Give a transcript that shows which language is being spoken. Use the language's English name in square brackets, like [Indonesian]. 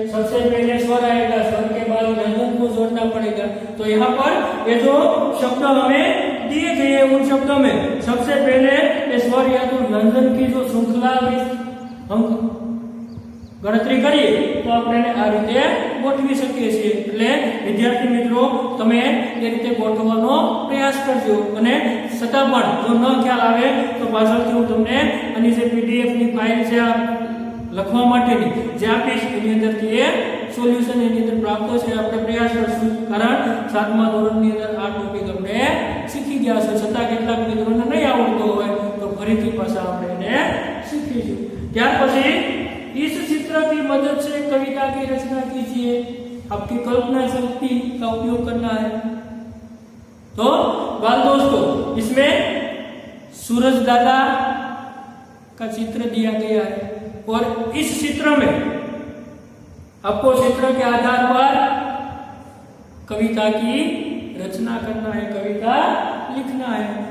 [Hindi] सबसे पहले स्वर आएगा, स्वर के बाद व्यंजन को जोड़ना पड़ेगा। तो यहाँ पर ये जो शब्द हमें दिए गए उन शब्दों में सबसे पहले ये स्वर या तो व्यंजन की जो श्रृंखला हम गणतरी करिए तो [Gujarati] આપણે આ રીતે ગોઠવી શકીએ છીએ। એટલે વિદ્યાર્થી મિત્રો તમે એ રીતે ગોઠવવાનો પ્રયાસ કરજો અને છતાં પણ જો ન ખ્યાલ આવે તો પાછળથી હું તમને આની જે પીડીએફ ની ફાઇલ છે આ લખવા માટેની જે આપીશ એની અંદરથી એ સોલ્યુશન એની અંદર પ્રાપ્ત છે આપણે પ્રયાસ કરશું। કારણ 7મા ધોરણની અંદર આ ટોપિક આપણે શીખી ગયા છે છતાં કેટલાક મિત્રોને નહીં આવડતો હોય તો ફરીથી પાછા આપણે એને શીખીશું। ત્યાર પછી [Hindi] इस चित्र की मदद से कविता की रचना कीजिए। आपकी कल्पना शक्ति का उपयोग करना है। तो बाल दोस्तों इसमें सूरज दादा का चित्र दिया गया है और इस चित्र में आपको चित्र के आधार पर कविता की रचना करना है, कविता लिखना है।